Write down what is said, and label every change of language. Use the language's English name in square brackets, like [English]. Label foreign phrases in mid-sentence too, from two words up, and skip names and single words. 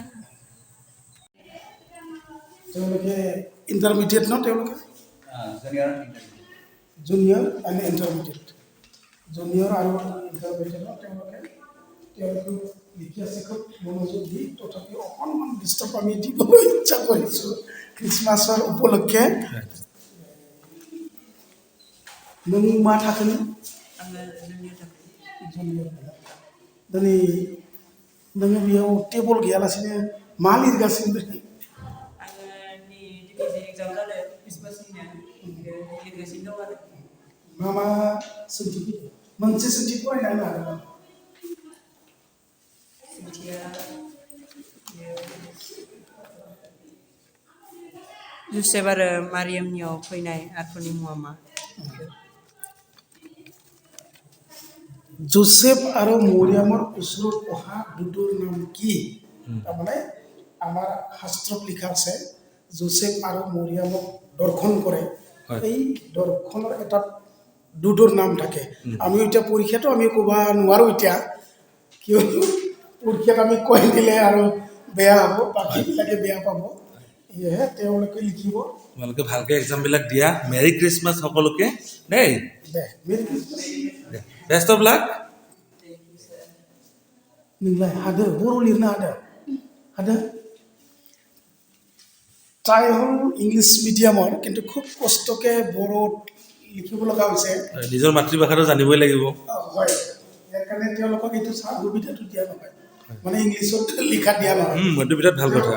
[Assamese] তেওঁলোকে ইণ্টাৰমিডিয়েট ন তেওঁলোকে [English] junior and intermediate, [Assamese] জুনিয়ৰ আৰু ইণ্টাৰমিডিয়েটত তেওঁলোকে লিখি আছে খুব মনোযোগ দি, তথাপিও অকণমান ডিষ্টাৰ্ব আমি দিবলৈ ইচ্ছা কৰিছোঁ খ্ৰীষ্টমাছৰ উপলক্ষে। [Bodo] नों मा थाखोनि? जुनियर। दिनै नोङो बेयाव टेबल गैयालासेनो मा लिरगासिनो दं? मा सोंथि फैदों? मोनसे सोंथि फरायना होनो हागोन नामा? जुसेफ आरो मारियामनियाव फैनाय आखुनि मुङा मा? [Assamese] जोसेफ आरो मरियाমৰ ওচৰত অহা দুটোৰ নাম কি? তাৰমানে আমাৰ শাস্ত্ৰত লিখা আছে যোছেফ আৰু মৰিয়ামক দৰ্শন কৰে, এই দৰ্শনৰ এটা দুটোৰ নাম থাকে। আমি এতিয়া পৰীক্ষাটো আমি ক'ব নোৱাৰোঁ এতিয়া, কিয়নো পৰীক্ষাত আমি কৈ দিলে আৰু বেয়া হ'ব, বাকীবিলাকে বেয়া পাব। সেয়েহে তেওঁলোকে লিখিব। তোমালোকে ভালকৈ এক্সামবিলাক দিয়া। [English] Merry Christmas [Assamese] সকলোকে দেই। [English] দে Merry Christmas. Best of luck. [Bodo] नोंलाय हादो बर' लिरनो हादो [Assamese] তাই হ'ল ইংলিছ মিডিয়ামৰ, কিন্তু খুব কষ্টকৈ বড়োত লিখিব লগা হৈছে। নিজৰ মাতৃভাষাটো জানিবই লাগিব। হয়, ইয়াৰ কাৰণে তেওঁলোকক এইটো সুবিধাটো দিয়া নহয়, মানে ইংলিছত লিখা দিয়া নহয়। এইটো বিৰাট ভাল কথা।